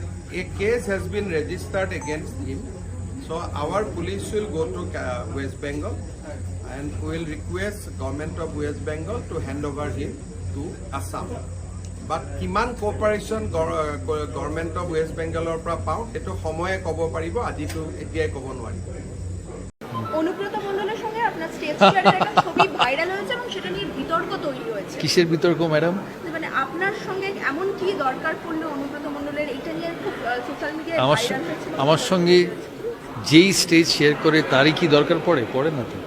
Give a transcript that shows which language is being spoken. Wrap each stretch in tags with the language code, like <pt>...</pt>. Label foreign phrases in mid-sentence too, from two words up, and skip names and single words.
<en>a case has been registered against him. So our police will go to West Bengal and will request government of West Bengal to hand over him to Assam.</en> <as>But কিমান</as> <en>cooperation government of West Bengal</en> <as>পৰা পাওঁ সেইটো সময়ে ক'ব পাৰিব, আজিতো এতিয়াই ক'ব নোৱাৰিব।</as> <bn>অনুব্রত মণ্ডলের সঙ্গে আপনার</bn> <en>stage share</en> <bn>একটা ছবি ভাইরাল হয়েছে এবং সেটা নিয়ে বিতর্ক তৈরি হয়েছে। কিসের বিতর্ক ম্যাডাম? মানে আপনার সঙ্গে এমন কি দরকার পড়লো অনুব্রত মণ্ডলের, এটা নিয়ে খুব</bn> <en>social media</en> <bn>ভাইরাল হয়েছে। আমার সঙ্গে যেই</bn> <en>stage share</en> <bn>করে তারই কি দরকার পড়ে না তো।</bn>